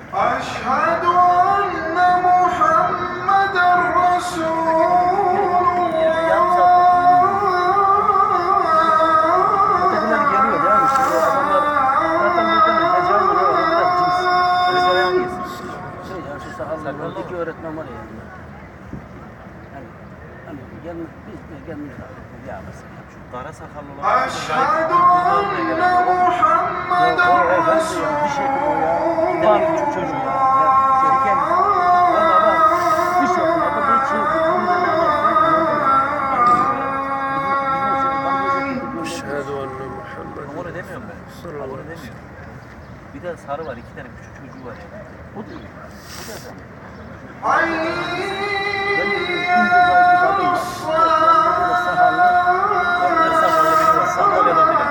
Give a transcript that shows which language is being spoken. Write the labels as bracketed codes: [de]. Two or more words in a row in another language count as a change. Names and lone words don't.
[ar] أشهد أن محمدا رسول [tr] Ötekiler geliyor değil mi? Şimdi adamlar zaten buradan Recep mi ne var? Onlar cins. Recep hangisi? Şey ya şu sakallı iki öğretmen var ya yanında. Hani biz de kendimiz ya mesela. Kara sakallı olan. [ar] أشهد أن محمدا رسول [tr] Bir şey o ya. Bir tane küçük çocuğu ya. Şeriken. Valla bak. Bir şey yapmadı. Bir şey. [ar] أشهد أن محمد [tr] Onu demiyorum ben. Onu demiyorum. Bir de sarı var. 2 tane küçük çocuğu var yani. O değil. O da adam. Onlar sakallı biri var. Sakalya'da biri.